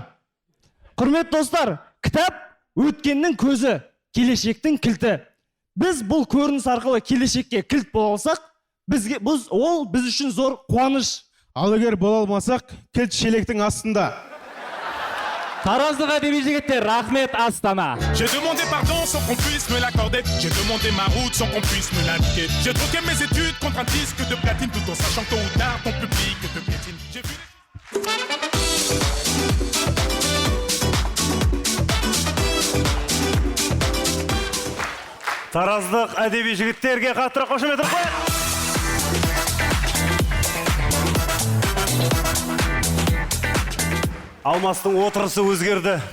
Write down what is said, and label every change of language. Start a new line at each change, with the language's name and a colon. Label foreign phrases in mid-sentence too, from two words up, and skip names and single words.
Kazakh: Құрмет достар, кітап өткеннің көзі, келешектің кілті. Біз бұл көрініс арқылы келешекке кілт бола алсақ, ол біз үшін зор қуаныш. Ал егер бола алмасақ, кілт шелектің астында. Тараздық әдеби жігіттер, рахмет Астана.
French: J'ai demandé pardon sans qu'on puisse me l'accorder. J'ai demandé ma route sans qu'on puisse me l'indiquer. J'ai troqué mes études contre un disque de platine tout en sachant que tôt ou tard ton public te piétine. J'ai vu...
Kazakh: Тараздық әдеби жігіттерге қаттырақ қошемет қояйық. Алмастың отырысы өзгерді.